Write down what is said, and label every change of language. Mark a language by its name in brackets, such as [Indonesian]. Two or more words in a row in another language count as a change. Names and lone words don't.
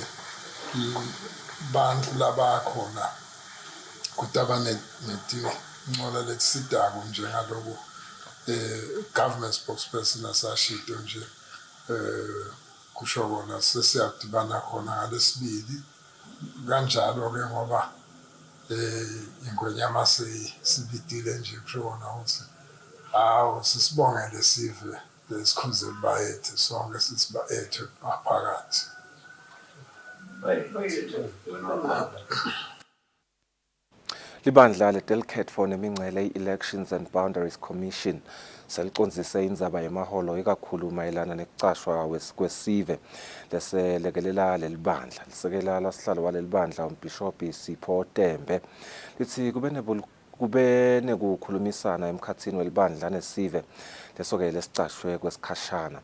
[Swati] bantu labakhona kutabane netincola letisidako njengaloku [English] government spokesperson [Swati] asashito nje kusho kona sesiyadibana khona ngalesibili kanjalo ke ngoba ingwenyama sibidile nje kusho kona ukuthi Hawu sisibongele sive lesikhuzeli bayethu sonke sisibayethu ngaphakathi. Libandla le-Delcat for nemingcele i-Elections and Boundaries Commission seliconzise indzaba yemaholo ikakhulu mayelana nekucashwa kwesive leselekelela lelibandla. Lisekela lasihlalo walelibandla umbhishobhi Sipho Tembe lithi kube nekukhulumisana emkhatsini welibandla nesive lesoke lesicashwe kwesikhashana.